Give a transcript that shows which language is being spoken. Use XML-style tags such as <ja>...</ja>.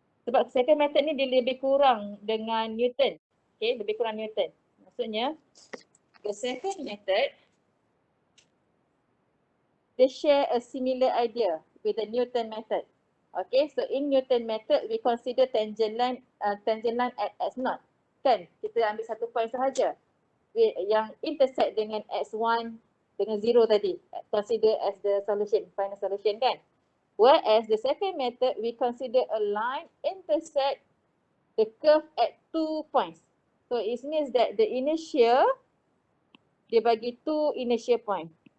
<ms>Sebab second method ni dia lebih kurang dengan Newton. Okay, lebih kurang Newton. Maksudnya,</ms> <en>the second method, they share a similar idea with the Newton method. Okay, so in Newton method, we consider tangent line at x0.</en> <ms>Kan, kita ambil satu point sahaja. Yang intersect dengan x1 dengan 0 tadi.</ms> <en>Consider as the solution, final solution</en> <ms>kan.</ms> <en>Whereas the second method, we consider a line intersect the curve at 2 points. So it means that the initial,</en> <ms>dia bagi</ms> <en>2 initial point.</en>